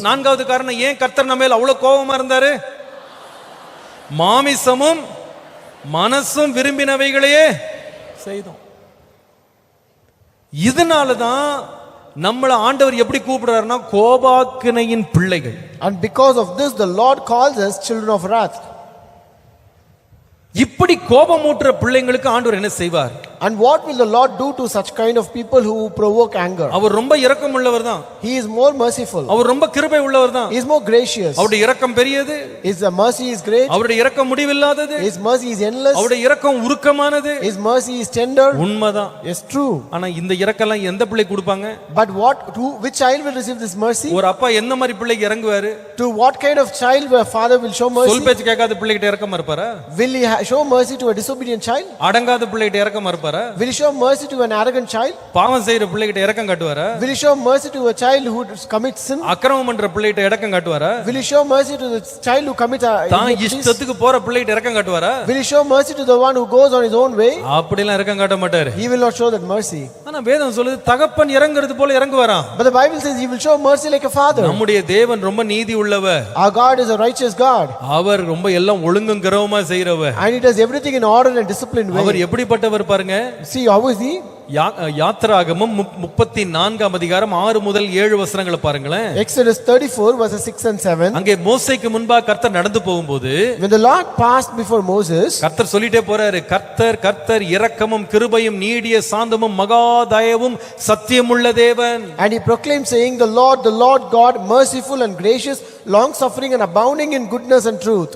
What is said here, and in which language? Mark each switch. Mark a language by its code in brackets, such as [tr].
[ta] நான்காவது காரணம், ஏன் கர்த்தர் நம்ம மேல அவ்வளவு கோபமா இருந்தாரு? மாமிசமும் மனசும் விரும்பினவைகளையே செய்தோம். இதனாலதான் நம்மள ஆண்டவர் எப்படி கூப்பிடுறாருன்னா கோபாக்கினையின் பிள்ளைகள். [en] And because of this the Lord calls us children of wrath. [ta] இப்படி கோபமூட்டுற பிள்ளைங்களுக்கு ஆண்டவர் என்ன செய்வார்? [en] And what will the Lord do to such kind of people who provoke anger? [ta] அவர் ரொம்ப இரக்கம் உள்ளவர் தான். [en] He is more merciful. [ta] அவர் ரொம்ப கிருபை உள்ளவர் தான். [en] He is more gracious. [ta] அவருடைய இரக்கம் பெரியது. [en] His mercy is great. [ta] அவருடைய இரக்கம் முடிவில்லாதது. [en] His mercy is endless. [ta] அவருடைய இரக்கம் உருக்கமானது. [en] His mercy is tender. [ta] உண்மைதான். [en] Yes, true. [ta] ஆனா இந்த இரக்கம்லாம் எந்த பிள்ளை கொடுப்பாங்க? [en] But which child will receive this mercy? [ta] ஒரு அப்பா எந்த மாதிரி பிள்ளைக்கு இறங்குவாரு? [en] To what kind of child a father will show mercy? [ta] சொல் பேச்சு கேட்காத பிள்ளைகிட்ட இரக்கமா இருப்பாரா? [en] Will he show mercy to a disobedient child? [ta] அடங்காத பிள்ளைகிட்ட இரக்கமா இருப்பாரா? [en] Will he show mercy to an arrogant child? [ta] பாவம் செய்யற பிள்ளைகிட்ட இரக்கம் காட்டுவாரா? [en] Will he show mercy to a child who commits sin? [ta] அக்கிரமம் பண்ற பிள்ளைகிட்ட இரக்கம் காட்டுவாரா? [en] Will he show mercy to the child who commits [ta] தான் இஷ்டத்துக்கு போற பிள்ளைகிட்ட இரக்கம் காட்டுவாரா? [en] Will he show mercy to the one who goes on his own way? [ta] அப்படிலாம் இரக்கம் காட்ட மாட்டாரு. [en] He will not show that mercy. [ta] ஆனா வேதம் சொல்லுது தகப்பன் இறங்குறது போல இறங்குவாராம். [en] But the Bible says he will show mercy like a father. [ta] நம்முடைய தேவன் ரொம்ப நீதி உள்ளவர். [en] Our God is a righteous God. [ta] அவர் ரொம்ப எல்லாம் ஒழுங்கும் கிரவமா செய்றவர். [en] And he does everything in order and disciplined way. [ta] அவர் எப்படிப்பட்டவர் பாருங்க. [en] See, how is he? [ta] யாத்திராகமம் 34ஆம் அதிகாரம் 6 முதல் 7 வசனங்களை பாருங்களேன். [en] Exodus 34 verses 6 and 7. [ta] அங்கே மோசேக்கு முன்பாக கர்த்தர் நடந்து போகும்போது [en] When the Lord passed before Moses, [ta] கர்த்தர் சொல்லிட்டே போறாரு, கர்த்தர் கர்த்தர் இரக்கமும் கிருபையும் நீடிய சாந்தமும் மகா தயவும் சத்தியமுள்ள தேவன். [en] and he proclaimed saying, the Lord God, merciful and gracious, long suffering and abounding in goodness and truth.